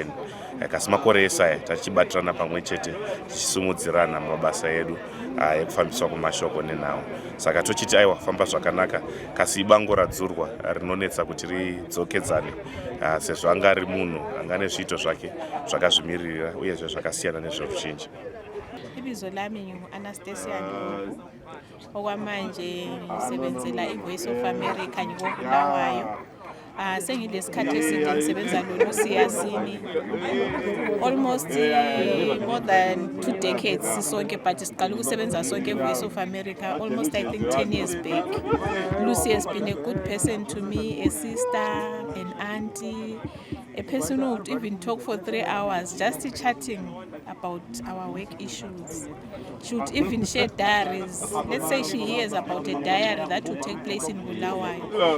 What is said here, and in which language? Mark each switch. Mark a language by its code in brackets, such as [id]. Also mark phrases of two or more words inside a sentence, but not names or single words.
[sn] Kasi makore esaya tachibatirana pamwe chete tichisimudzirana mabasa edu ekufambiswa kwemashoko nenhau. Saka tochiti aiwa, famba zvakanaka, kasi ibango radzurwa rinonetsa kuti ridzokedzane, sezvo anga ari munhu anga nezviito zvake zvakazvimirira uyezve zvakasiyana nezveruzhinji. [nd] Ibizo lami ngu-Anastasia Ndlovu, okwamanje ngisebenzela iVoice of America ngikobulawayo. Sengilesikhathi eside ngisebenza noLucy Yasin, [en] almost more than 2 decades [nd] sisonke, but siqala ukusebenza sonke eVoice of America [en] almost I think 10 years back. Lucy has been a good person to me, a sister, an auntie, a person who would even talk for 3 hours just chatting about our work issues. She would even share diaries. Let's say she hears about a diary that will take place in Bulawayo.